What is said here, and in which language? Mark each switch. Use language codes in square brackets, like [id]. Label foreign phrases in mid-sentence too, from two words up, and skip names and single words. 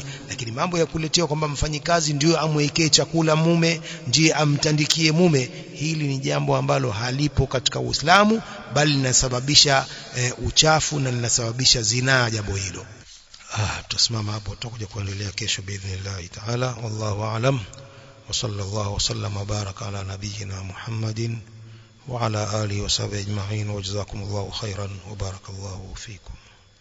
[sw] Lakini mambo ya kuletea kwamba mfanyikazi ndio amwekee chakula mume, ndiye amtandikie mume, hili ni jambo ambalo halipo katika Uislamu, bali linasababisha uchafu na linasababisha zinaa jambo hilo. Tutasimama hapo, tutakuja kuendelea kesho [ar] بإذن الله تعالى. والله أعلم، وصلى الله وسلم وبارك على نبينا محمد وعلى آله وصحبه أجمعين، وجزاكم الله خيرا وبارك الله فيكم.